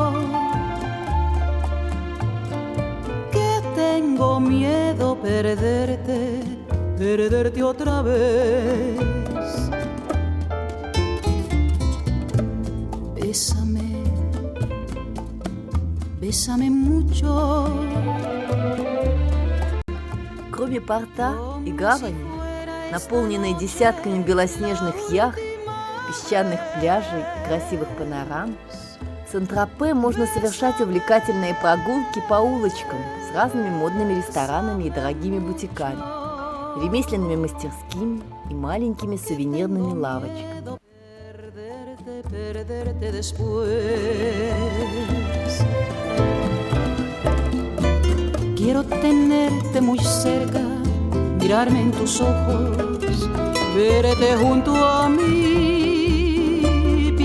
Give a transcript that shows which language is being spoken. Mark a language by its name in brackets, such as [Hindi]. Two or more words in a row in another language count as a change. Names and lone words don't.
[Spanish] Que tengo miedo perderte otra vez. Bésame. Bésame mucho. [Russian] Кроме порта и гавани, наполненной десятками белоснежных яхт, песчаных пляжей и красивых панорам, в Сен-Тропе можно совершать увлекательные прогулки по улочкам с разными модными ресторанами и дорогими бутиками, ремесленными мастерскими и маленькими сувенирными лавочками. [Spanish] Quiero tenerte muy cerca, mirarme en tus ojos, verte junto a mí.